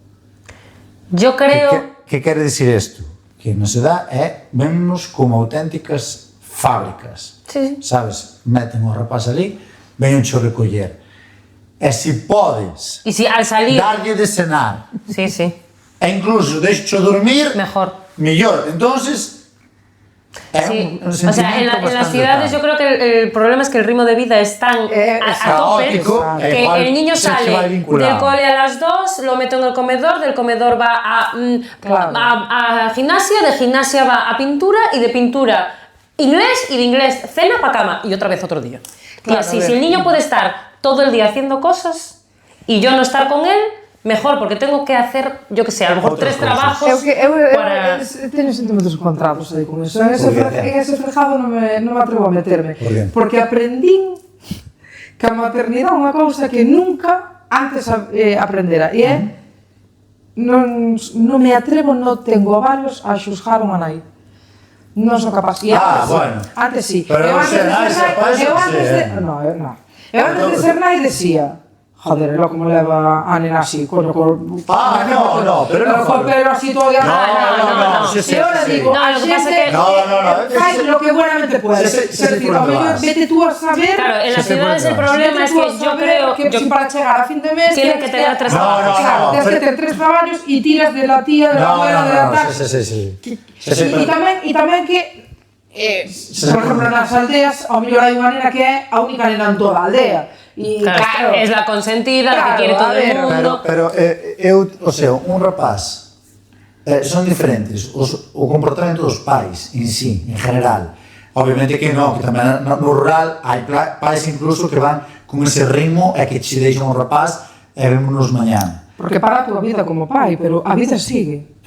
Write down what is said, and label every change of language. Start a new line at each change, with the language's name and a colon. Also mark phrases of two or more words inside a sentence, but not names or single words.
Spanish: Yo creo...
Galician: Que quere dicir isto? Que na ciudad vennos como auténticas fábricas.
Spanish: Sí.
Galician: Sabes? Meten o rapaz ali, veñen xo recoller. E se podes
Spanish: Y si al salir...
Galician: darlle de cenar
Spanish: Sí, sí.
Galician: e incluso deixo dormir,
Spanish: Mejor.
Galician: mellor. Entonces,
Spanish: Sí. un O sea, en sentimiento las bastante ciudades tal. yo creo que el problema es que el ritmo de vida es tan a tope caótico, que igual el niño se va sale vinculado. del cole a las 2, lo meto en el comedor, del comedor va Claro. a gimnasia, de gimnasia va a pintura y de pintura inglés y de inglés cena para cama y otra vez otro día. Claro, y así, a ver. si el niño puede estar todo el día haciendo cosas y yo no estar con él, mejor, porque tengo que hacer, yo que sé, a lo mejor Otras 3 cosas. trabajos para...
Galician: teño sentimentos encontrados aí con eso. En
Spanish: Por qué?
Galician: ese frejado non me atrevo a meterme.
Spanish: Por qué?
Galician: Porque aprendín que a maternidade é unha cousa que nunca antes aprendera. E é, non me atrevo, non tengo ovarios a xuzgar unha nai. Non son capaz. E antes, bueno. Antes sí. Pero Eu non antes ser de nai, ser ser nai- pai, eu antes sí, de... No, eu antes de ser nai decía, joder, lo como leva a nena así, coño, no, pero non con falo. pelo así todo no, sí, sí, E ahora sí, sí. digo, No, a
Spanish: lo que pasa
Galician: xente que- No,
Spanish: fai lo que buenamente puede. Sí, sí,
Galician: Quero sí, dicir, por ao onde mellor vas.
Spanish: vete tú a saber... Claro, en las Sí, sí, ciudades el por ejemplo. problema es que yo creo...
Galician: que si para chegar a fin de mes
Spanish: Tiene que tener tres trabajos. Claro, No, tienes que pero- tener 3 trabajos y tiras de la tía, de la abuela, de la tal. sí.
Galician: E tamén que por exemplo, nas aldeas, ao mellor hai unha nena que é a única nena en toda a aldea. E Claro,
Spanish: es la consentida, la que Claro, quiere todo a ver, el mundo.
Galician: Pero
Spanish: o sea,
Galician: un rapaz son diferentes o comportamento dos pais en sí, en general. Obviamente que non, que tamén no rural hai pais incluso que van con ese ritmo e que che deixan un rapaz e vémonos mañán. Porque para a túa vida como pai, pero a vida sigue.